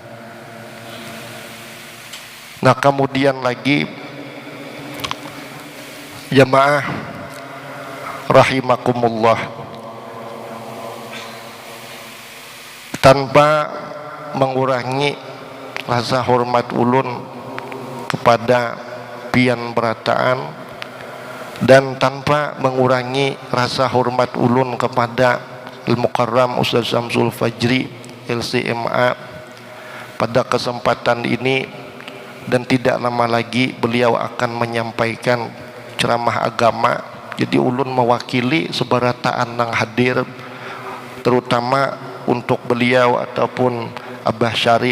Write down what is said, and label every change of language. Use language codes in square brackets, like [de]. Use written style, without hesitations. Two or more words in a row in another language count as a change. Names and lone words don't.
[bjn] Nah kemudian lagi [ar] jamaah rahimakumullah, [bjn] tanpa mengurangi rasa hormat ulun kepada pian berataan dan tanpa mengurangi rasa hormat ulun kepada Al-Mukarram Ustaz Syamsul Fajri LCMA pada kesempatan ini. [id] Dan tidak lama lagi beliau akan menyampaikan ceramah agama. [bjn] Jadi ulun mewakili seberataan yang hadir, terutama untuk beliau ataupun Abah Syarif.